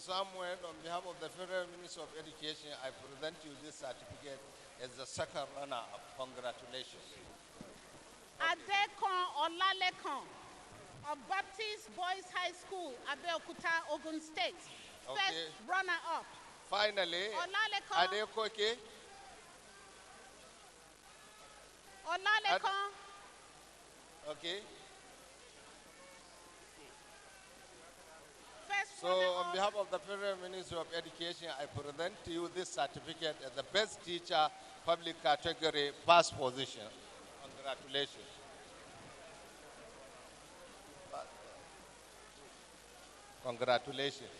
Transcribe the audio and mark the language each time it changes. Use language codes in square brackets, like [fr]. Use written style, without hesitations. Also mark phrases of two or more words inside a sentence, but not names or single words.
[en] Samuel, on behalf of the Federal Minister of Education, I present you this certificate as the 2nd runner-up. Congratulations. Adekon Olalekan of Baptist Boys High School, Abeokuta, Ogun State. Okay. 1st runner-up. Finally, Olalekan. Adekoke. Olalekan. Okay. 1st So, on runner-up. behalf of the Federal Ministry of Education, I present to you this certificate as the best teacher, public category, 1st position. Congratulations. Congratulations.